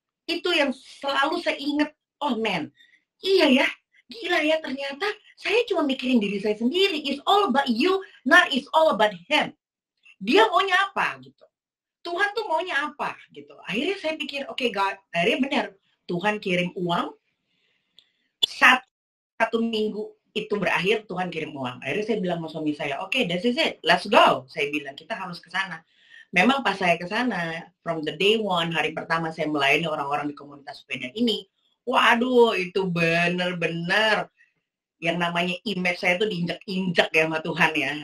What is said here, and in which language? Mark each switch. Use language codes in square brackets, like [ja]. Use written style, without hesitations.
[id] Itu yang selalu saya ingat. [en] Oh man, [id] iya ya, gila ya, ternyata saya cuma mikirin diri saya sendiri. [en] It's all about you, not it's all about him. [id] Dia maunya apa gitu. Tuhan tuh maunya apa gitu. Akhirnya saya pikir, oke God, akhirnya benar. Tuhan kirim uang. Satu minggu itu berakhir, Tuhan kirim uang. Akhirnya saya bilang sama suami saya, oke, [en] this is it, let's go. [id] Saya bilang, kita harus ke sana. Memang pas saya ke sana, [en] from the day one, [id] hari pertama saya melayani orang-orang di komunitas sepeda ini, waduh, itu benar-benar yang namanya image saya tuh diinjak-injak ya sama Tuhan ya.